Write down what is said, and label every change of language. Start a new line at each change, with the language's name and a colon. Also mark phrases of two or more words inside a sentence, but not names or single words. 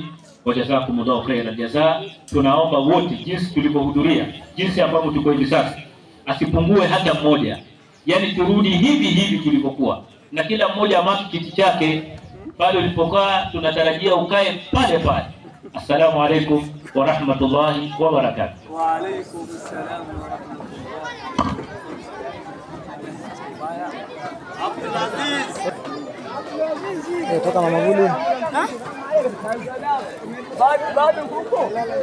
Arabic: وجزاكم الله خيرا جزاء.
Swahili: Tunaomba wote jinsi tulivyohudhuria, jinsi ambavyo tuko hivi sasa, asipungue hata mmoja. Yaani turudi hivi tulivyokuwa, na kila mmoja amaki kiti chake pale ulipokaa, tunatarajia ukae pale pale.
Arabic: السلام عليكم ورحمة الله وبركاته. وعليكم السلام ورحمة الله.
Swahili: Abdul Aziz. Toka Mama Gulu. Bado huko.